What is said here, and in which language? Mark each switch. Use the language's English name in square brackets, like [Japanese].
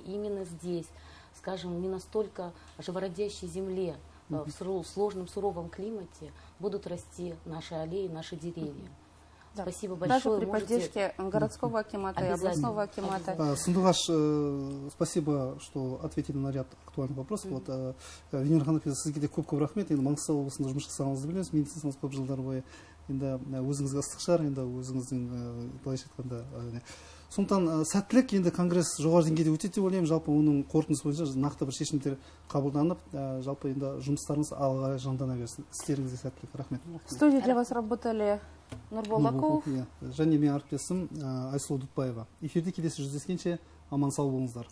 [Russian] И именно здесь, скажем, не настолько живородящей земле, в сложном, суровом климате будут расти наши аллеи, наши деревья. Да. Спасибо большое. Даже при поддержке городского акимата и областного акимата. Сандугаш, спасибо, что ответили на ряд актуальных вопросов. [Kazakh] Венера Ханапиза, сізге де көп рахмет. Енді Маңғыстау облысында жұмыс жасағаныңызды білеміз. Медицинаңыз көп жылдар бойы. Енді өзіңізге ыстық шығар, енді өзіңіздің былайша айтқанда. Сондықтан сәттілік, енді конгресс жоғары деңгейде өтеді деп ойлаймын. Жалпы оның қорытындысы бойынша нақты бір шешімдер қабылданып, жалпы енді жұмыстарыңыз алға қарай жандана берсін. Істеріңізге сәттілік. Рахмет. [Russian] В студии для вас работали Нурбол Акулов [Kazakh] және менің әріптесім Айсұлу Дұтбаева. Эфирде келесі жүздескенше аман сау болыңыздар.